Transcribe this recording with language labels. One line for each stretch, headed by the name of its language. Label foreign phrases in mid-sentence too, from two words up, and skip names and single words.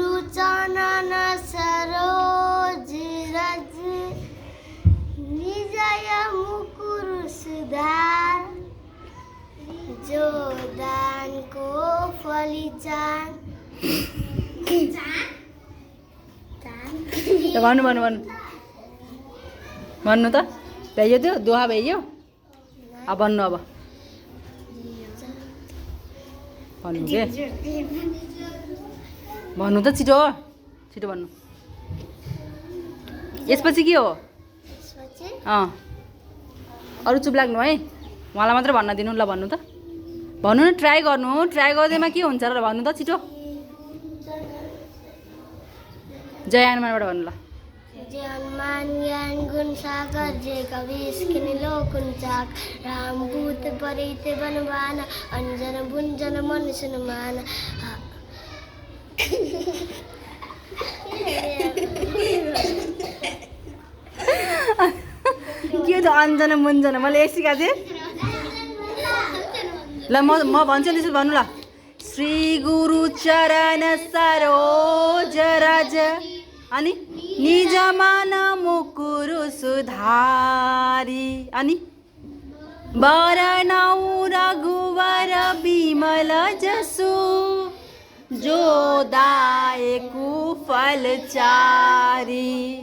Awadhi: काञ्चन सरोज रज निजय मुकुर सुधार जो दानको फलिचान
Nepali: भन्नु भन्नु भन्नु भन्नु त भ्याइयो त्यो दोहा भ्याइयो अब भन्नु अब भन्नु के भन्नु त छिटो छिटो भन्नु यसपछि के हो अरू चुप लाग्नु है उहाँलाई मात्रै भन्न दिनु ल भन्नु त भन्नु न ट्राई गर्नु ट्राई गर्दैमा के हुन्छ र भन्नु त छिटो जय हनुमानबाट भन्नु ल
Awadhi: जय हनुमान ज्ञान गुण सागर जय कवीश किनि लोकुञ्चाक राम दूत परिते बनवान अंजन भुंजन मन सुनमान
Nepali: के त अञ्जना मुञ्जना मैले यही सिकाएको थिएँ ल म भन्छु नि त्यसो भन्नु ल
Awadhi: श्री गुरु चरण सरोज रज
Nepali: अनि
Awadhi: निज मन मुकुरु सुधारी
Nepali: अनि
Awadhi: वरनौ रघुवर बिमल जसु जो दायकु फल चारी